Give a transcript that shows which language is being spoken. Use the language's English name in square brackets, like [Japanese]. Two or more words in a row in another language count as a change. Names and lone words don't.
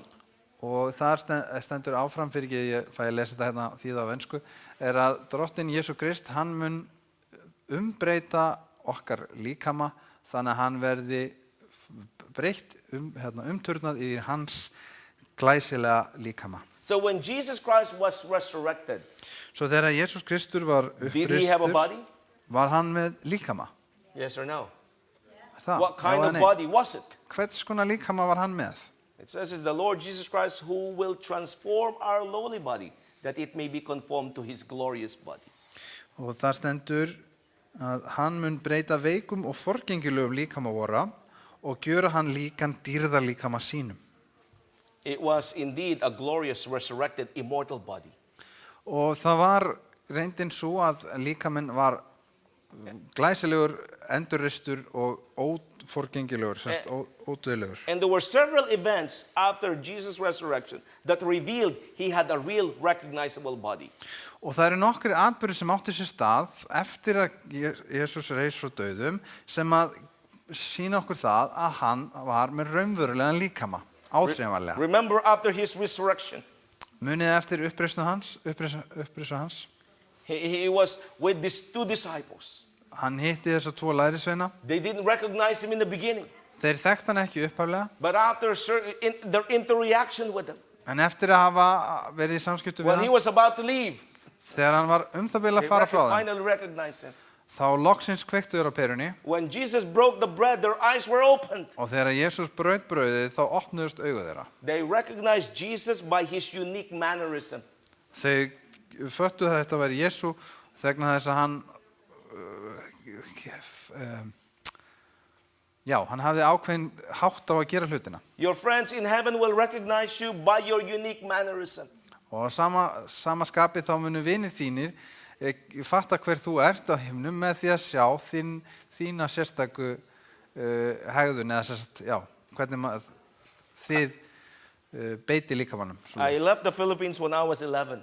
[Icelandic] Og þar stendur áfram fyrir ekki, ég fæ að lesa þetta hérna þýða á ensku, að drottinn Jesú Krist, hann mun umbreyta okkar líkama þannig að hann verði breytt, umturnað í hans glæsilega líkama. [English] So when Jesus Christ was resurrected, [Icelandic] Svo þegar Jesús Kristur var [English] did he have a [Icelandic] uppristur, [English] body? [Icelandic] var hann með líkama? [English] Yes or no? [Icelandic] Það, [English] What kind [Icelandic] já eða [English] of [Icelandic] nei? [English] body was it? [Icelandic] Hvers konar líkama var hann með? [English] It says it's the Lord Jesus Christ who will transform our lowly body that it may be conformed to his glorious body. [Icelandic] Og það stendur að hann mun breyta veikum og forgengilegum líkama vora og gjöra hann líkan dýrðarlíkama sínum. [English] It was indeed a glorious resurrected immortal body. [Icelandic] Og það var reyndin svo að líkaminn var glæsilegur, endurreistur og óforgengilegur, ódauðlegur. [English] And there were several events after Jesus' resurrection that revealed he had a real recognizable body. [Icelandic] Og það eru nokkrir atburðir sem átti sér stað eftir að Jesús reis frá dauðum sem að sýna okkur það að hann var með raunverulegan líkama, áþreifanlega. [English] Remember after his resurrection, [Icelandic] Munið eftir uppreisnu hans, [English] he was with these two disciples. [Icelandic] hann hitti þessa tvo lærisveina. [English] They didn't recognize him in the beginning, [Icelandic] Þeir þekktu hann ekki upphaflega, [English] but after their interaction with him, [Icelandic] en eftir að hafa verið í samskiptum við [English] when he [Icelandic] hann, [English] was about to leave, [Icelandic] þegar hann var það bil að [English] they [Icelandic] fara frá þeim, [English] finally recognized him. [Icelandic] þá loksins kveiktu þeir á perunni [English] When Jesus broke the bread, their eyes were opened. [Icelandic] og þegar Jesús braut brauðið þá opnuðust augu þeirra. [English] They recognized Jesus by his unique mannerism. [Icelandic] Þau föttuðu að þetta væri Jesú vegna þess að hann hann hafði ákveðin hátt á að gera hlutina. [English] Your friends in heaven will recognize you by your unique mannerism. [Icelandic] Og sama skapi þá munu vinir þínir fatta hver þú ert á himnum með því að sjá þína sérstaku hegðun eða hvernig þið beiti líkamannum. [English] I left the Philippines when I was 11.